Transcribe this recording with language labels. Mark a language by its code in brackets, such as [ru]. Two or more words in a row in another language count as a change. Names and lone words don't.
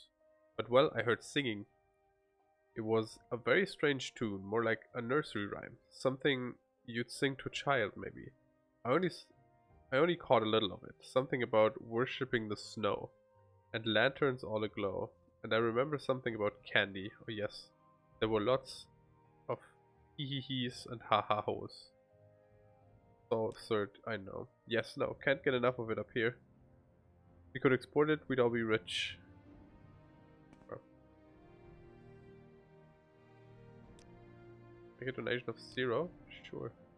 [en] But well, I heard singing. It was a very strange tune, more like a nursery rhyme, something you'd sing to a child, maybe. I only caught a little of it. Something about worshipping the snow, and lanterns all aglow. And I remember something about candy. Oh yes, there were lots of hee-hee-hees and ha-ha-hos. So absurd, I know. Yes, no, can't get enough of it up here. If we could export it, we'd all be rich. Oh. Make a donation of 0? Sure.